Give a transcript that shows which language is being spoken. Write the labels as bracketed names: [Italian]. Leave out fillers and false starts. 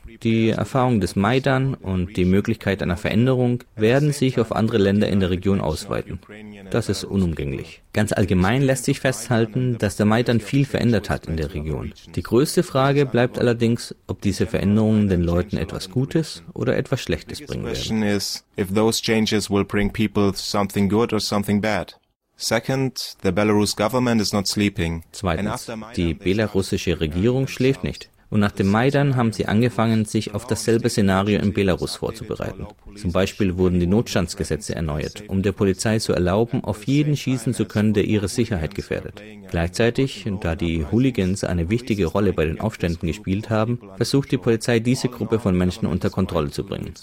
[German] Die Erfahrung des Maidan und die Möglichkeit einer Veränderung werden sich auf andere Länder in der Region ausweiten. Das ist unumgänglich. Ganz allgemein lässt sich festhalten, dass der Maidan viel verändert hat in der Region. Die größte Frage bleibt allerdings, ob diese Veränderungen den Leuten etwas Gutes oder etwas Schlechtes bringen werden. [English] If those changes will bring people something good or something bad. Second, the Belarus government is not sleeping. [German] Zweitens, die belarussische Regierung schläft nicht. Und nach dem Maidan haben sie angefangen, sich auf dasselbe Szenario in Belarus vorzubereiten. Zum Beispiel wurden die Notstandsgesetze erneuert, um der Polizei zu erlauben, auf jeden schießen zu können, der ihre Sicherheit gefährdet. Gleichzeitig, da die Hooligans eine wichtige Rolle bei den Aufständen gespielt haben, versucht die Polizei, diese Gruppe von Menschen unter Kontrolle zu bringen.